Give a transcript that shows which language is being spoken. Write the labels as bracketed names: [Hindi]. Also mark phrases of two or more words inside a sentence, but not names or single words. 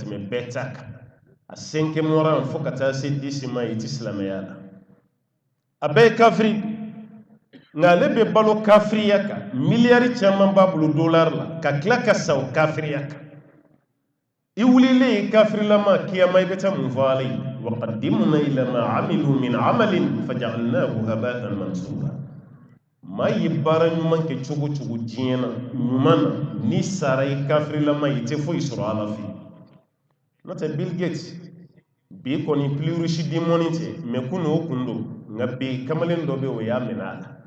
[Bambara] tɛmɛ bɛɛ ta kan a cinquième fo ka taa se 10 ma i ti silamɛya la a bɛɛ ye kafiri nka ale bɛ balo kafiriya kan miliyari caman b'a bolo dolari la ka tila ka sa o kafiriya kan i wulilen kafirilama kiyama i bɛ taa mun fɔ ala ye [Arabic] وقدمنا إلى ما عملوا من عمل فجعلناه هباء منثورا [Bambara] maa ye baara ɲuman kɛ cogo cogo diɲɛ na ɲuman na ni sara i kafirilama i tɛ foyi sɔrɔ ala fɛ n'o tɛ Bill Gates bi kɔni [French] plus riche du monde [Bambara] tɛ [French] mais kun [Bambara] o kun don nka bi kamalen dɔ bɛ o y'a minɛ a la